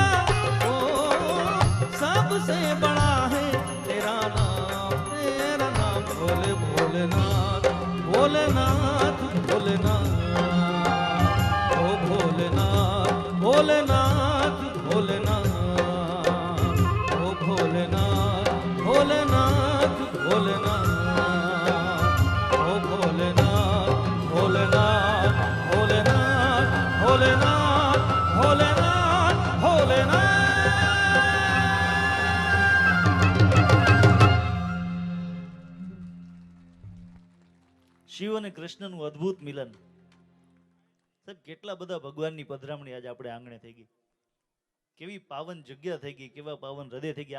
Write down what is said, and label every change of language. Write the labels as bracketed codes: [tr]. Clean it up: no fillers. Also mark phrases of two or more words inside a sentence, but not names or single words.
[hi] ओ सबसे बड़ा है तेरा नाम भोले भोलेनाथ, भोलेनाथ भोलेनाथ, ओ भोलेनाथ भोलेनाथ भोलेनाथ, ओ भोलेनाथ भोलेनाथ भोलेनाथ, ओ भोलेनाथ भोलेनाथ भोलेनाथ भोलेनाथ भोलेनाथ भोलेनाथ। [gu] શિવ અને કૃષ્ણનું અદ્ભુત મિલન. સાહેબ કેટલા બધા ભગવાનની પધરામણી આજે આપણે આંગણે થઈ ગઈ. કેવી પાવન જગ્યા થઈ ગઈ, કેવા પાવન હૃદય થઈ ગયા.